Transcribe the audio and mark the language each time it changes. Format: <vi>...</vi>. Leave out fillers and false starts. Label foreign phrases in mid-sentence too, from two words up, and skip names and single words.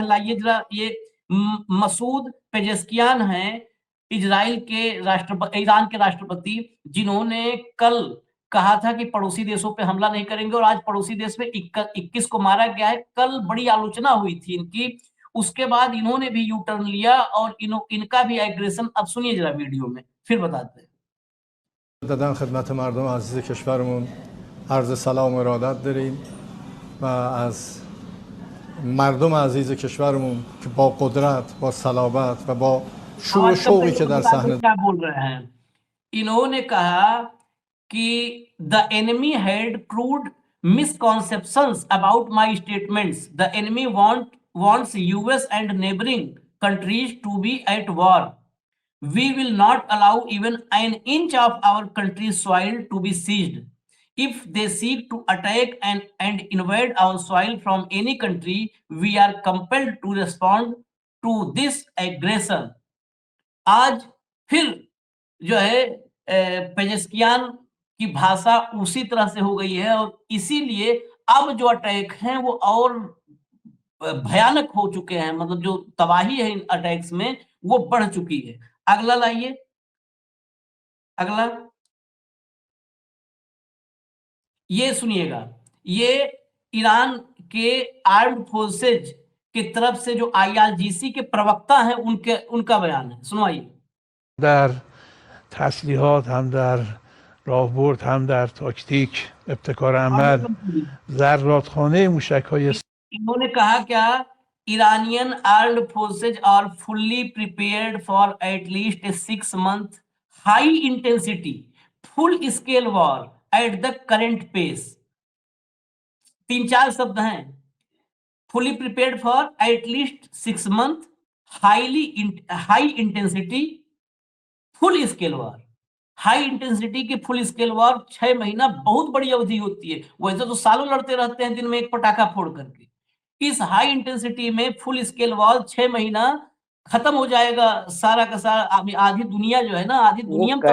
<hi>लाइए जरा ये मसूद पेजेस्कियान हैं, इजराइल के ईरान के राष्ट्रपति, जिन्होंने कल कहा था कि पड़ोसी देशों पे हमला नहीं करेंगे और आज पड़ोसी देश में 21 को मारा गया है। कल बड़ी आलोचना हुई थी इनकी। उसके बाद इन्होंने भी यू टर्न लिया और इनका भी एग्रेशन अब सुनिए जरा वीडियो में, फिर बताते हैं।</hi> <fa>دادن خدمت مردم عزیز کشورمون عرض سلام و ارادت داریم و از مردم عزیز کشورمون که با قدرت، با صلابت و با شور و شوقی که در صحنه</fa> <hi>क्या बोल रहे हैं, इन्होंने कहा कि</hi> <en>the enemy had crude misconceptions about my statements. The enemy wants US and neighboring countries to be at war. We will not allow even an inch of our country's soil to be seized. If they seek to attack and invade our soil from any country, we are compelled to respond to this aggression.</en> <hi>आज फिर जो है पेजेस्कियान की भाषा उसी तरह से हो गई है और इसीलिए अब जो अटैक हैं वो और भयानक हो चुके हैं। मतलब जो तबाही है इन अटैक्स में वो बढ़ चुकी है। अगला लाइए, अगला ये सुनिएगा। ये ईरान के</hi> <en>armed forces</en> <hi>की तरफ से जो आईआरजीसी के प्रवक्ता हैं उनका बयान है, सुनवाइए।</hi> <fa>در تسلیحات هم در راهبرد هم در تاکتیک ابتکار عمل ذراتخانه موشک‌های</fa> <hi>इन्होंने कहा क्या,</hi> <en>Iranian armed forces are fully prepared for at least a 6-month high intensity full scale war at the current pace.</en> <hi>3-4 शब्द हैं,</hi> <en>fully prepared for at least 6 month high intensity full scale war. high intensity</en> <hi>की</hi> <en>full scale war</en> <hi>6 महीना बहुत बड़ी अवधि होती है। वैसे तो सालों लड़ते रहते हैं दिन में एक पटाखा फोड़ करके। इस</hi> <en>high intensity</en> <hi>में</hi> <en>full scale war</en> <hi>6 महीना खत्म हो जाएगा सारा का सारा। आधी दुनिया जो है ना, आधी दुनिया में</hi>